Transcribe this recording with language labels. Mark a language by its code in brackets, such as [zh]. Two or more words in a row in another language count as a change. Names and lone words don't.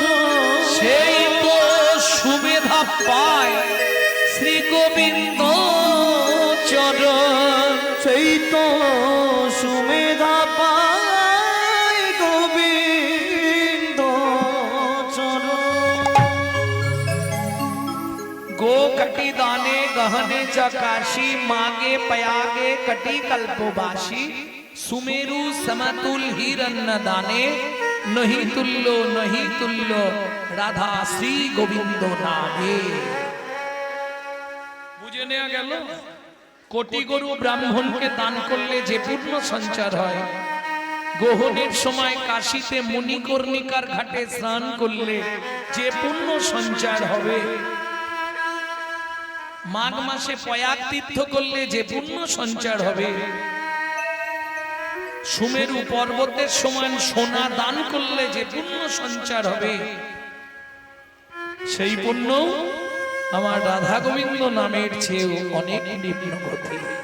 [bn] সেই তো সুবিধা পায় শ্রী গোবিন্দ চরণ। সেই তো সুমেধা পায় গোবিন্দ চরণ। [hi] गो कटी दाने गहने चकाशी, मागे पयागे कटी कल्पवासी। सुमेरु समतुल हिरण्य दाने, नहीं तुल्लो राधा श्री गोविंद नागे। [bn] বুঝে নেওয়া গেল, কোটি গরু ব্রাহ্মণকে দান করলে যে পুণ্য সঞ্চার হয়, গ্রহণের সময় কাশীতে মণিকর্ণিকার ঘাটে স্নান করলে যে পুণ্য সঞ্চার হবে, মাঘ মাসে পয়াগ তীর্থ করলে যে পুণ্য সঞ্চার হবে, সুমেরু পর্বতের সমান সোনা দান করলে যে পুণ্য সঞ্চার হবে, সেই পুণ্য আমার রাধা গোবিন্দ নামের চেয়েও অনেক নিম্ন গতি।